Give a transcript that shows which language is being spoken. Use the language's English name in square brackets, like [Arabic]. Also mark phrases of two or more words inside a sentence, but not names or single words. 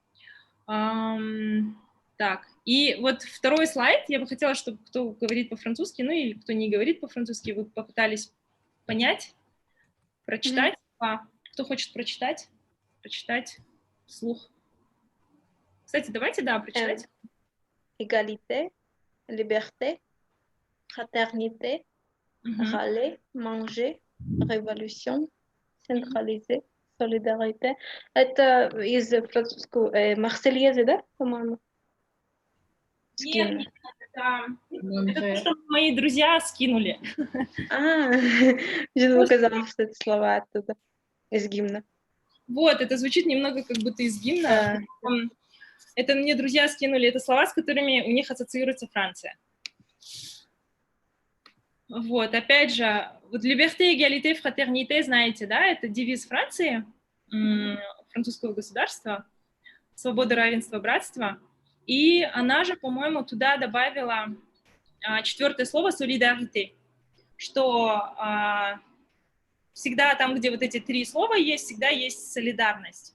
[Russian] Так, и вот второй слайд. Я бы хотела, чтобы кто говорит по-французски, или кто не говорит по-французски, вы попытались понять, прочитать. Кто хочет прочитать? Прочитать вслух. Кстати, давайте, прочитать. [French] Égalité, liberté, fraternité, râler, manger, révolution, centralisé, solidarité. [Russian] Это из французского Марсельезы, да, по-моему? Нет, это то, что мои друзья скинули. Мне показалось, что это слова оттуда, из гимна. Вот, это звучит немного как будто из гимна. Это мне друзья скинули, это слова, с которыми у них ассоциируется Франция. Вот, опять же, вот [French] liberté, égalité, fraternité, [Russian] знаете, да, это девиз Франции, французского государства, свобода, равенство, братство. И она же, по-моему, туда добавила четвертое слово solidarité, что всегда там, где вот эти три слова есть, всегда есть солидарность.